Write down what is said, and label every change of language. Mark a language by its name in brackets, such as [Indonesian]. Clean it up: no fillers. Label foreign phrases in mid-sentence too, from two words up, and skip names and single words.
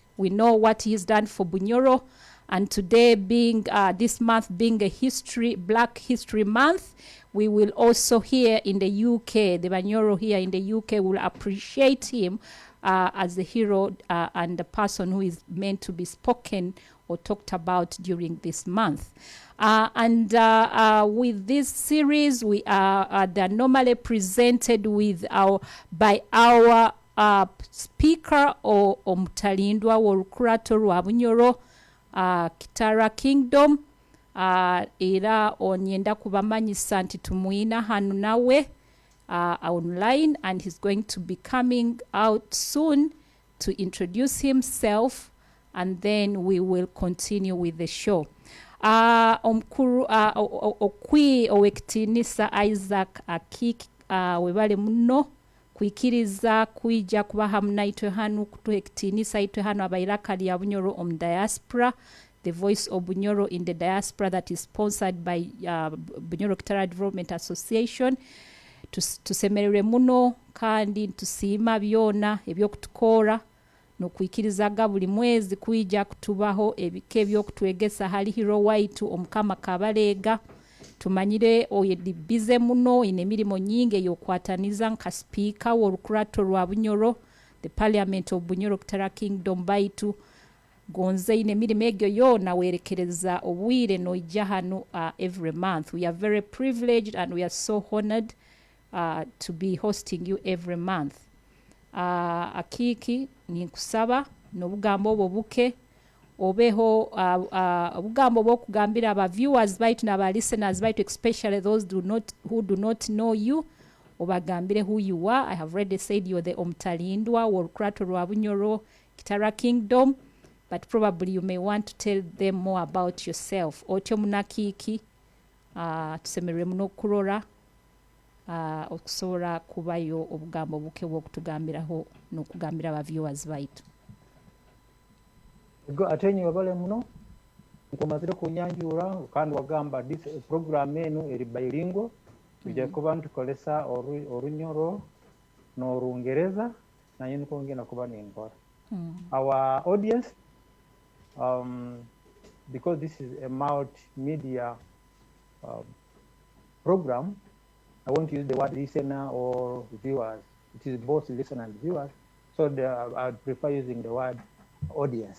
[English] We know what he's done for Bunyoro, and today being this month being a Black History Month, we will also here in the UK, the Bunyoro here in the UK will appreciate him as the hero and the person who is meant to be spoken or talked about during this month. With this series, we they're normally presented by our speaker or [Nyoro] Omutalindwa Olukurato lwa [English] Bunyoro Kitara Kingdom. [Nyoro] Era onyenda kubamanyisa nti tumuina hanu nawe [English] online, and he's going to be coming out soon to introduce himself, and then we will continue with the show. [Nyoro] Omukuru okwi owektinisa Isaac Akiiki webale muno kwikiriza kuija kuba hamna itwe hanu kutuhektinisa itwe hanu abairaka lya Bunyoro Diaspora, [English] the voice of Bunyoro in the diaspora, that is sponsored by [Nyoro] Bunyoro Kitara Development Association. Tusemerere muno kandi tusiima byona ebyokutukora nokwikirizaga buli mwezi kuija kutubaho ebike byokutwegesa hali hero waitu Omukama Kabaleega. Tumanyire oyedibize muno ine milimo nyingi eyokwataniza nka speaker w'olukurato lwa Bunyoro, [English] the parliament of [Nyoro] Bunyoro Kitara Kingdom baitu gonze ine milimo egyo yona werekereza obwire noija hano [English] every month. We are very privileged and we are so honored to be hosting you every month. [Nyoro] Akiiki ninkusaba n'obugambo obwo buke obeho obugambo bw'okugambira aba viewers baitu n'aba listeners baitu, [English] especially those who do not know you, obagambire who you are. I have already said you're the [Nyoro] Omutalindwa w'olukurato lwa [English] Bunyoro Kitara Kingdom, but probably you may want to tell them more about yourself. [Nyoro] Otyo munakiiki tusemerere muno okurora okusobola kubayo obugambo buke bw'okutugambiraho n'okugambira aba viewers baitu. Atenyi wabale muno nkomazire kunyanjura kandi wagamba [English] this program [Nyoro] eno eri bilingual, tujja kuba ntukolesa Olunyoro n'Olungereza naye nikongera kuba n'Engola. [English] Our audience, because this is a multimedia program, I won't use the word listener or viewers. It is both listener and viewers, so I prefer using the word audience.